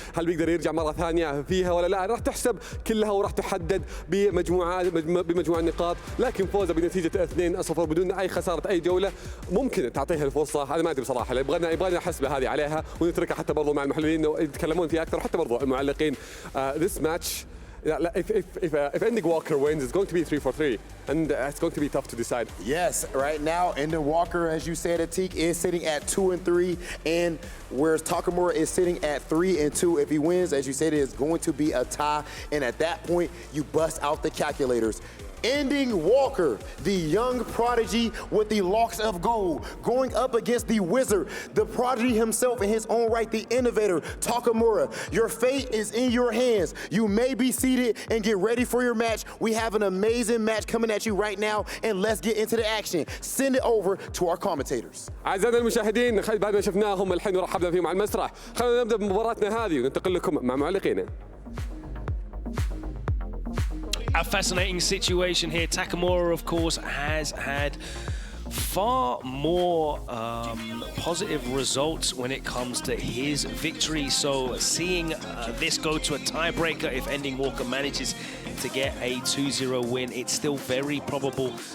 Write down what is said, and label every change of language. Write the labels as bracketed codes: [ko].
[ar] هل بيقدر يرجع مرة ثانية فيها ولا لا؟ راح تحسب كلها وراح تحدد بمجموعة النقاط، لكن فوزه بنتيجة 2-0 بدون اي خسارة اي جولة ممكن تعطيها الفرصة. انا ما ادري بصراحة، يبغانا حسبة هذه عليها ونتركها حتى برضو مع المحللين يتكلمون فيها اكثر، حتى برضو المعلقين. [en] This match, if Ending Walker wins, it's going to be 3-3, and it's going to be tough to decide. Yes, right now, Ending Walker, as you said, Atik, is sitting at 2-3, and whereas Takamura is sitting at 3-2. If he wins, as you said, it is going to be a tie, and at that point, you bust out the calculators. Ending Walker, the young prodigy with the locks of gold, going up against the wizard, the prodigy himself in his own right, the innovator, Takamura. Your fate is in your hands. You may be seated and get ready for your match. We have an amazing match coming at you right now, and let's get into the action. Send it over to our commentators. [ar] أعزائنا المشاهدين، بعد ما شفناهم الحين ورحبنا فيهم على المسرح، خلونا نبدأ بمباراتنا هذه وننتقل لكم مع معلقينا. [en] A fascinating situation here. Takamura, of course, has had far more positive results when it comes to his victory. So seeing this go to a tiebreaker, if Ending Walker manages to get a 2-0 win, it's still very probable.